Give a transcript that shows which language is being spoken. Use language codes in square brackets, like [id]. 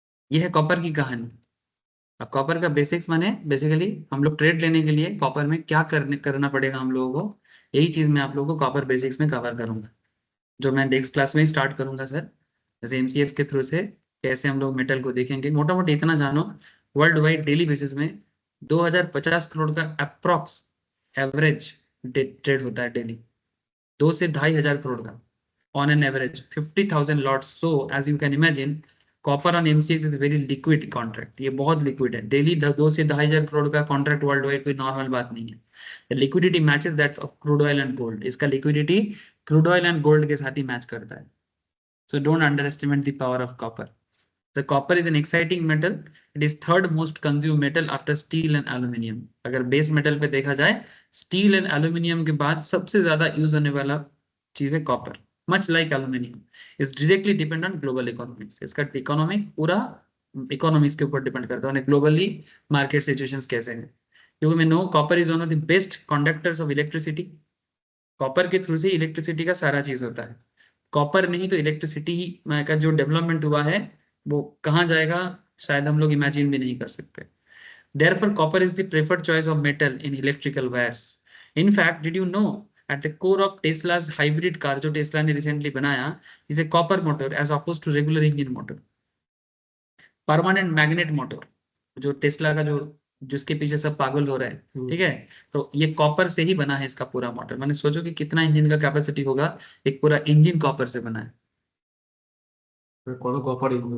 [hi] ये है कॉपर की कहानी। अब कॉपर का बेसिक्स माने बेसिकली हम लोग ट्रेड लेने के लिए कॉपर में क्या करना पड़ेगा हम लोगों को, यही चीज मैं आप लोगों को कॉपर बेसिक्स में कवर करूंगा, जो मैं नेक्स्ट क्लास में स्टार्ट करूंगा सर। जैसे एमसीएस के थ्रू से कैसे हम लोग मेटल को देखेंगे, मोटा मोटी इतना जानो, वर्ल्ड वाइड डेली बेसिस में 2050 करोड़ का अप्रॉक्स एवरेज ट्रेड होता है डेली, 2 से 2,500 करोड़ का [en] on an average 50,000 lots. So as you can imagine, copper on MCX is a very liquid contract. [hi] ये बहुत liquid है, डेली 2 से 2,500 करोड़ का कॉन्ट्रैक्ट वर्ल्ड वाइड कोई नॉर्मल बात नहीं है। [en] liquidity matches that of crude oil and gold, [hi] इसका liquidity crude oil and gold के साथ ही मैच करता है। [en] So don't underestimate the power of copper. The copper is an exciting metal. It is third most consumed metal after steel and aluminium. [hi] अगर base metal पे देखा जाए, steel and aluminium के बाद सबसे ज्यादा यूज होने वाला चीज है copper. [en] much like aluminium is directly depend on global economics, [hi] इसका इकोनॉमिक पूरा इकोनॉमिक्स के ऊपर डिपेंड करता है, ग्लोबली मार्केट सिचुएशंस कैसे हैं। [en] क्योंकि मैं know copper is one of the best conductors of electricity, [hi] copper के थ्रू से इलेक्ट्रिसिटी का सारा चीज होता है। कॉपर नहीं तो इलेक्ट्रिसिटी का जो डेवलपमेंट हुआ है वो कहाँ जाएगा, शायद हम लोग इमेजिन भी नहीं कर सकते। [en] Therefore, copper is the preferred choice of metal in electrical wires. In fact, did you know at the core of Tesla's hybrid car, [hi] जो टेस्ला ने रिसेंटली बनाया, [en] is a copper motor as opposed to regular engine motor. [hi] Permanent magnet motor, जो Tesla का जो जिसके पीछे सब पागल हो रहे हैं, ठीक है, तो ये कॉपर से ही बना है इसका पूरा मोटर। मैंने सोचो कि कितना इंजन का कैपेसिटी होगा, एक पूरा इंजन कॉपर से बना है, কোনো কপার